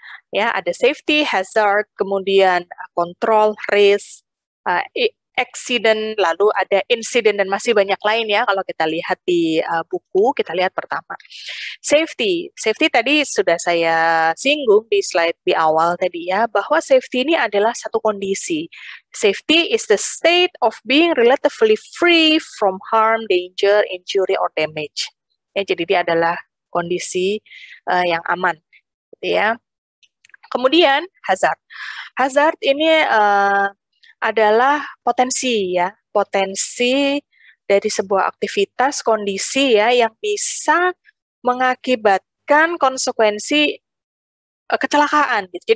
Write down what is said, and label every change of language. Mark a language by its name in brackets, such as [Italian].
[Indonesian] Ya, ada safety, hazard, kemudian control, risk, accident, lalu ada insiden dan masih banyak lain ya kalau kita lihat di buku. Kita lihat pertama. Safety. Safety tadi sudah saya singgung di slide di awal tadi ya, bahwa safety ini adalah satu kondisi. [English] Safety is the state of being relatively free from harm, danger, injury, or damage. [Indonesian] Ya, jadi dia adalah kondisi yang aman, gitu ya. Kemudian hazard. Hazard ini adalah potensi ya, potensi dari sebuah aktivitas, kondisi ya yang bisa mengakibatkan konsekuensi kecelakaan. Gitu.